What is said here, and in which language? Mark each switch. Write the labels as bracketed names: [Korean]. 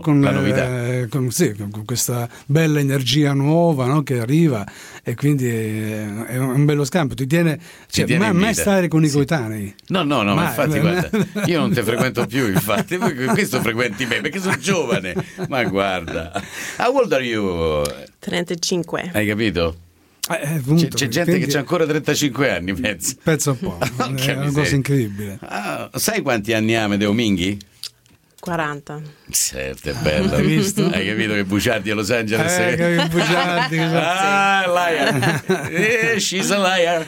[Italian] con la novità. Con questa bella energia nuova, no, che arriva, e quindi è un bello scambio. Ti tiene in mai vita. Stare con i coetanei? No, mai. Infatti, guarda, io non ti frequento più. Infatti, questo frequenti me perché sono giovane. Ma guarda, [English] how old are you? [Italian] 35. Hai capito? Appunto, c'è gente che c'ha ancora 35 anni, penso un po'. È una cosa incredibile. Sai quanti anni ha Amedeo Minghi? 40. Certo, è bello. Hai visto? Hai capito che Bugiardi a Los Angeles è... Che Bugiardi, [English] ah, liar. She's a liar.